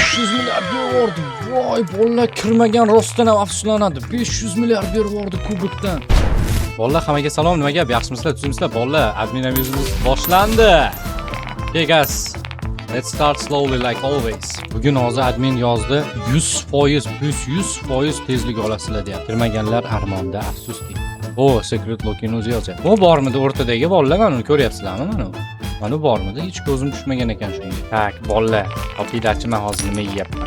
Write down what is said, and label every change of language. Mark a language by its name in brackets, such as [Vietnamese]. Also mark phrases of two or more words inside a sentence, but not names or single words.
[Uzbek] 500 milliard berib. Voy, bolalar kirmagan rostdan ham afsuslanadi. 500 milliard berib kubokdan. Bolalar, hammaga salom. Nima gap? Yaxshimisizlar, tuzimsizlar? Bolalar, admin yuzimiz boshlandi. [English] Hey guys, let's start slowly like always. [Uzbek] Bugun hozir admin yozdi 100% plus 100% tezlik olasizlar deyapti. Kirmaganlar armonda, afsuski. O, secret lock'in o'zi yozyapti. Bu bormidi o'rtadagi bolalar, mana uni ko'ryapsizlarmi mana? Mana bormidi? Hech ko'zim tushmagan ekan shunga. Tak, bolalar, topidachi men hozir nima yeyapman?